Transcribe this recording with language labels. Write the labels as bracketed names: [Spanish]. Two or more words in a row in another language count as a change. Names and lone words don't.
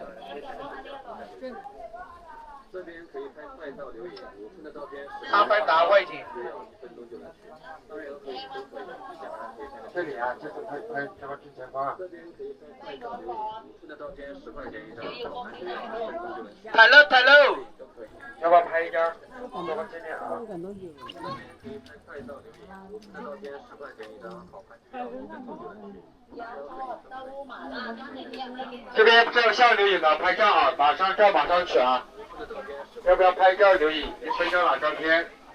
[Chinese] 这边可以拍快照留影，5寸的照片阿凡达外景。只要1分钟就能取，单人合影都可以，一家人可以拍。这里啊，这是拍这个之前方。这边可以拍快照留影，5寸的照片10块钱一张，好看就要1分钟就能取。 [Thai] ถ่ายรูปถ่ายรูป [Chinese] 都可以。要不要拍一张？这个这边啊。这边可以拍快照留影，5寸的照片10块钱一张，好看就要1分钟就能取。这边照相留影的拍照啊，马上照马上取啊！要不要拍照留影？1分钟拿照片。